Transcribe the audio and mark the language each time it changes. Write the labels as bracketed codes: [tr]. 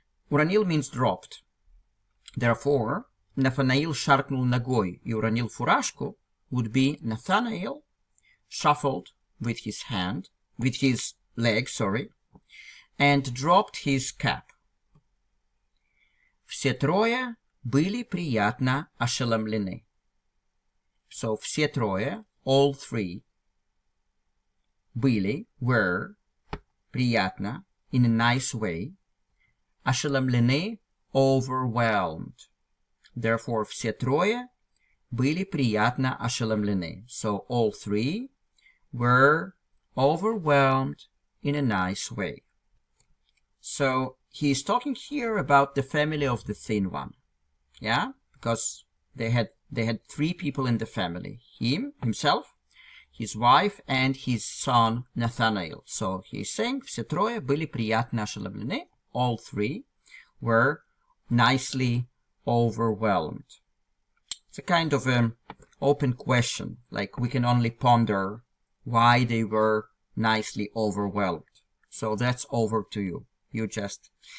[ru] Уронил [en] means dropped. Therefore, [ru] Нафанаил шаркнул ногой и уронил фуражку [en] would be Nathanael shuffled with his leg, and dropped his cap. [ru] Все трое были приятно ошеломлены. [en] So, [ru] все трое, [en] all 3, were, [ru] приятно, [en] in a nice way, [ru] ошеломлены, [en] overwhelmed. Therefore, [ru] все трое были приятно ошеломлены. [en] So, all 3 were overwhelmed in a nice way. So, he is talking here about the family of the thin one. Yeah? Because they had 3 people in the family. Himself, his wife, and his son Nathanael. So, he is saying, [ru] все трое были приятно ошеломлены. [en] All 3 were nicely overwhelmed. It's a kind of an open question. Like, we can only ponder why they were nicely overwhelmed. So, that's over to you. You just